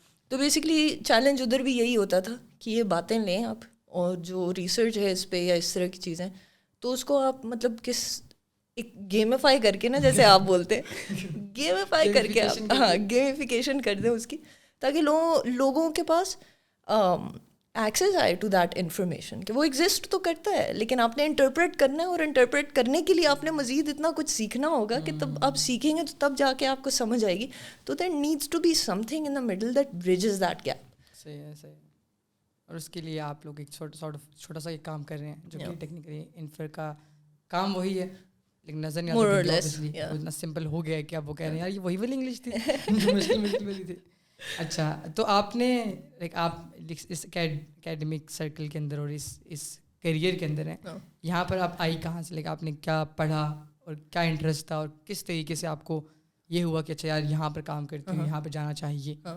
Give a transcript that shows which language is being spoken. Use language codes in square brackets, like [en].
[ur] تو basically challenge ادھر بھی یہی ہوتا تھا کہ یہ باتیں لیں آپ, اور جو ریسرچ ہے اس پہ یا اس طرح کی چیزیں, تو اس کو آپ مطلب کس ایک گیمیفائی کر کے نا, جیسے آپ بولتے ہیں گیمیفائی کر کے آپ گیمیفیکیشن کر دیں اس کی, تاکہ لوگوں کے پاس ایکسیس آئے [en] to that information [ur] کہ وہ ایگزسٹ تو کرتا ہے, لیکن آپ نے انٹرپریٹ کرنا ہے, اور انٹرپریٹ کرنے کے لیے آپ نے مزید اتنا کچھ سیکھنا ہوگا کہ تب آپ سیکھیں گے تو تب جا کے آپ کو سمجھ آئے گی. [en] تو there needs to be something in the middle that bridges that gap. [ur] صحیح ہے, صحیح. اور اس کے لیے آپ لوگ ایک چھوٹا سا ایک کام کر رہے ہیں جو کہ ٹیکنیکلی انفر کا کام وہی ہے, لیکن نظر نہیں آتا, اتنا سمپل ہو گیا ہے کہ آپ وہ کہہ رہے ہیں یار یہ وہی والی انگلش تھی جو مشکل والی تھی. اچھا, تو آپ نے لائک آپ اس اکیڈمک سرکل کے اندر اور اس کیریئر کے اندر ہیں, یہاں پر آپ آئی کہاں سے, لائک آپ نے کیا پڑھا اور کیا انٹرسٹ تھا, اور کس طریقے سے آپ کو یہ ہوا کہ اچھا یار یہاں پر کام کرتی ہوں, یہاں پہ جانا چاہیے؟